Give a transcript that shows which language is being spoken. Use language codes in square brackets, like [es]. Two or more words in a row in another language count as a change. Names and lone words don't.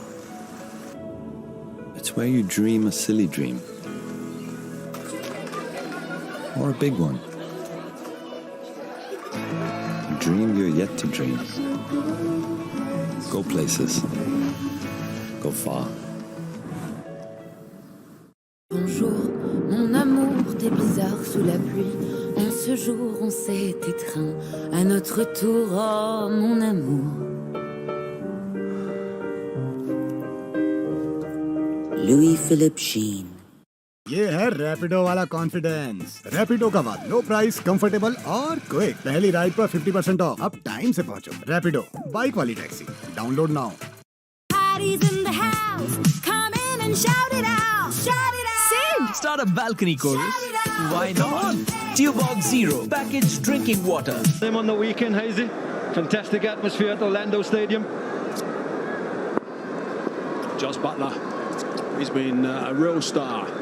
[en] It's where you dream a silly dream. Or a big one. Dream you're yet to dream. Go places. Go far. [fr] Bonjour, mon amour, t'es bizarre sous la pluie. En ce jour, on s'est étreint à notre tour, oh mon amour. Louis-Philippe Sheen. [hi] ये है रैपिडो वाला कॉन्फिडेंस। रैपिडो का बाद [en] low price, [hi] कंफर्टेबल और क्विक। पहली राइड पर 50% ऑफ। अब टाइम से पहुंचो। रैपिडो, बाइक वाली टैक्सी। [en] Download now. Parties in the house, come in and shout it out, shout it out. Sing! Start a balcony chorus. Why not? Tubog Zero, packaged drinking water. Them on the weekend, Hazy. Fantastic atmosphere at Orlando Stadium. Jos Buttler, he's been a real star.